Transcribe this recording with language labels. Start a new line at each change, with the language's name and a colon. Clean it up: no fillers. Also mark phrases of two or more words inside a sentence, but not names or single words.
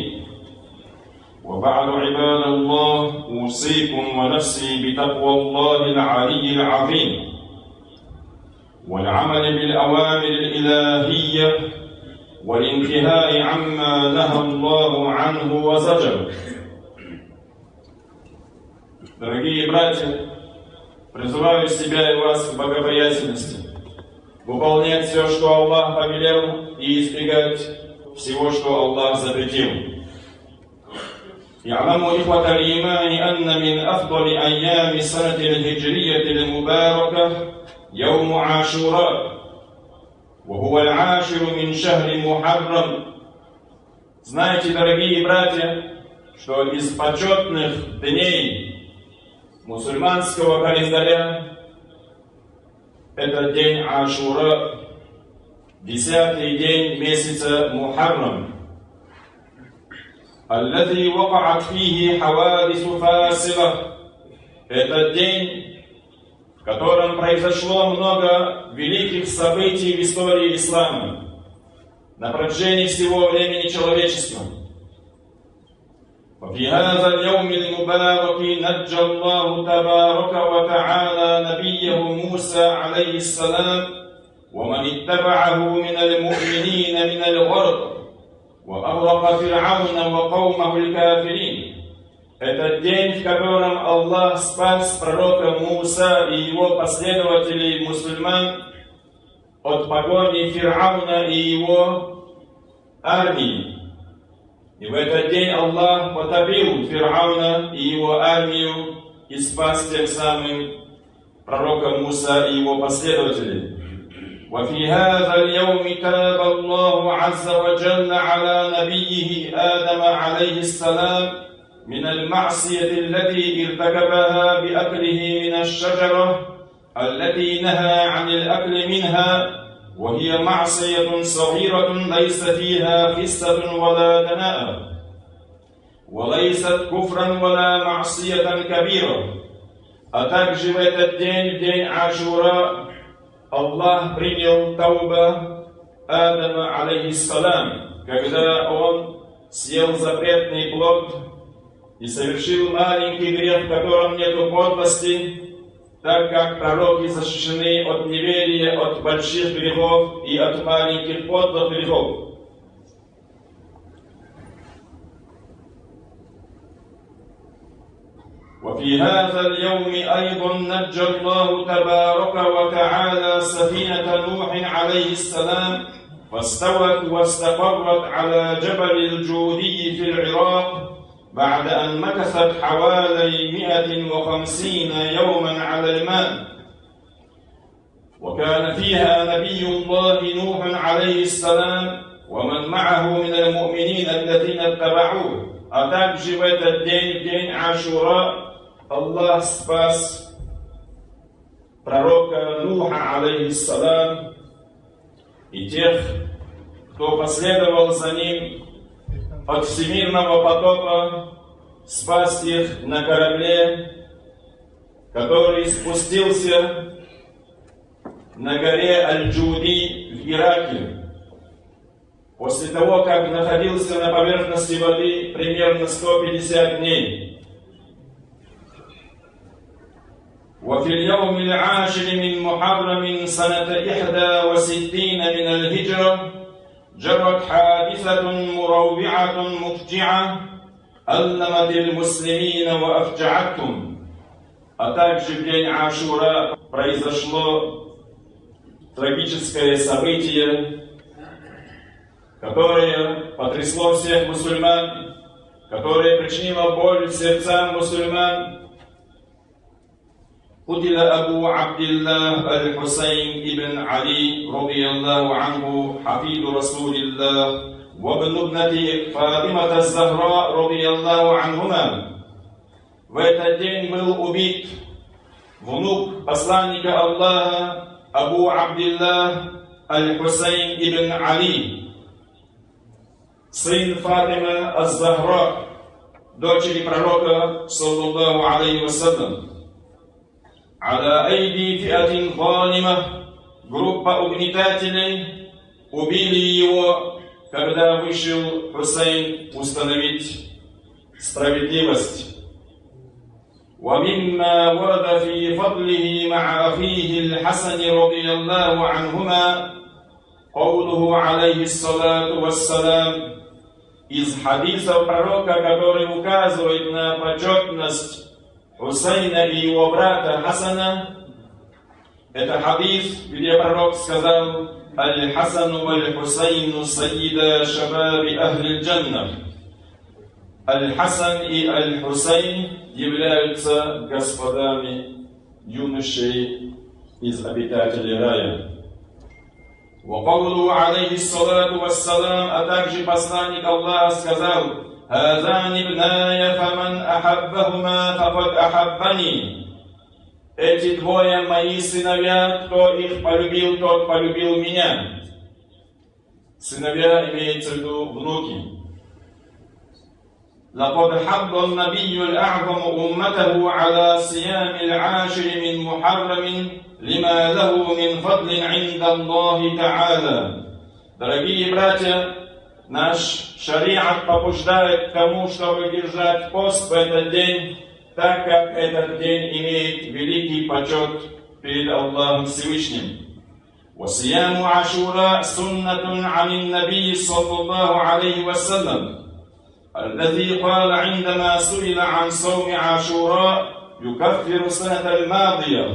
Arabic: وبعد عباد الله، أوصيكم ونفسي بتقوى الله العلي العظيم والعمل بالأوامر الإلهية والانتهاء عما نهى الله عنه وزجر.
Russian: Дорогие братья, призываю себя и вас к богобоязненности, выполнять все, что Аллах повелел, и избегать всего, что Аллах запретил.
Arabic: اعلموا إخوة الإيمان أن من أفضل أيام السنة الهجرية المباركة يوم عاشوراء، وهو العاشر من شهر محرم.
Russian: Знаете, дорогие братья, что из почетных дней мусульманского календаря это день Ашура, 10-й день месяца Мухаррам,
Arabic: الذي وقعت فيه حوادث فاصلة.
Russian: Это день, в котором произошло много великих событий в истории ислама на протяжении всего времени человечества.
Arabic: وفي هذا اليوم المبارك نجى الله تبارك وتعالى نبيه موسى عليه السلام ومن اتبعه من المؤمنين من الغرق وأغرق فرعون وقومه الكافرين.
Russian: Это день, в котором Аллах спас пророка Муса и его последователей мусульман от погони Фир'ауна и его армии. И в этот день Аллах потопил Фир'ауна и его армию и спас тем самым пророка Муса и его последователей.
Arabic: وفي هذا اليوم تاب الله عز وجل على نبيه آدم عليه السلام من المعصية التي ارتكبها بأكله من الشجرة التي نهى عن الأكل منها، وهي معصية صغيرة ليس فيها خسة ولا دناءة، وليست كفرا ولا معصية كبيرة.
Russian: А также в этот день, в день Ашура, Аллах принял тауба Адама, алейхиссалам, когда он съел запретный плод и совершил маленький грех, в котором нету подлости, так как пророки защищены от неверия, от больших грехов и от маленьких подлых грехов.
Arabic: وفي هذا اليوم أيضا نجى الله تبارك وتعالى سفينة نوح عليه السلام فاستوت واستقرت على جبل الجودي في العراق بعد أن مكثت حوالي 150 يوما على الماء. وكان فيها نبي الله نوح عليه السلام ومن معه من المؤمنين الذين اتبعوه.
Russian: А также в этот день, день Ашура, Аллах спас пророка Нуха, алейхиссалам, и тех, кто последовал за ним от всемирного потопа, спас их на корабле, который спустился на горе Аль-Джуди в Ираке, после того, как находился на поверхности воды примерно 150 дней.
Arabic: وفي اليوم العاشر من محرم سنة 61 من الهجرة جرت حادثة مروعة مفجعة ألمت المسلمين وأفجعتهم.
Russian: А также в день Ашура произошло трагическое событие, которое потрясло всех мусульман, которое причинило боль сердцам мусульман.
Arabic: قتل أبو عبد الله الحسين ابن علي رضي الله عنه حفيد رسول الله وابن ابنة فاطمة الزهراء رضي الله عنهما.
Russian: В этот день был убит внук посланника Аллаха Абу Абдиллах Аль-Хусейн ибн Али, сын Фатимы аз-Захра, дочери пророка,
Arabic: صلى الله عليه وسلم. على أيدي فئة ظالمة,
Russian: группа угнетателей убили его, когда вышел Хусейн установить справедливость.
Arabic: ومما ورد في فضله مع أخيه الحسن رضي الله عنهما قوله عليه الصلاة والسلام
Russian: из хадисов пророка, который указывает на почетность Хусейна и его брата Хасана. Это хадис, где пророк сказал:
Arabic: «الحسن والحسين سيدا شباب أهل الجنة».
Russian: Аль-Хасан и Аль-Хусейн являются господами юношей из обитателей рая.
Arabic: وقوله عليه الصلاة والسلام,
Russian: а также посланник Аллаха сказал:
Arabic: هذان ابناي فمن أحبهما فقد أحبني.
Russian: Эти двое мои сыновья, кто их полюбил, тот полюбил меня. Сыновья имеется в виду внуки.
Arabic: لقد حض النبي الأعظم أمته على صيام العاشر من محرم لما له من فضل عند الله تعالى.
Russian: Дорогие братья, наш шариат побуждает к тому, чтобы держать пост в этот день, так как этот день имеет великий почет перед Аллахом Всевышним.
Arabic: وصيام عاشوراء سنة عن النبي صلى الله عليه وسلم الذي قال عندما سئل عن صوم عاشوراء يكفر السنة الماضية.